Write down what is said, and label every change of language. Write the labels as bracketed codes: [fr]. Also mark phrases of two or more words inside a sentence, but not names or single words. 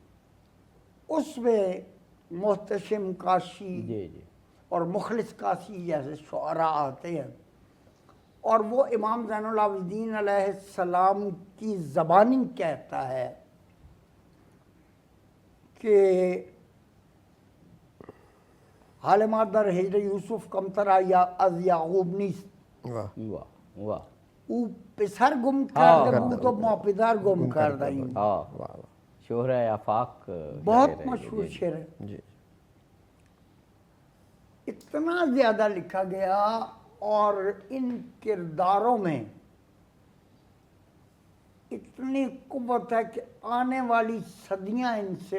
[ur] اس میں محتشم کاشی جی جی اور مخلص کاشی جیسے شعراء آتے ہیں، اور وہ امام زین العابدین علیہ السلام کی زبانی کہتا ہے کہ [fa] حال مادر ہجر یوسف کمترا یا از یعقوب نیست. [ur] واہ واہ. [fa] او پسر گم کرده بود و ما پدر گم کرده ایم. [ur] شہرہ آفاق بہت مشہور شعر ہے. اتنا زیادہ لکھا گیا، اور ان کرداروں میں اتنی قوت ہے کہ آنے والی صدیاں ان سے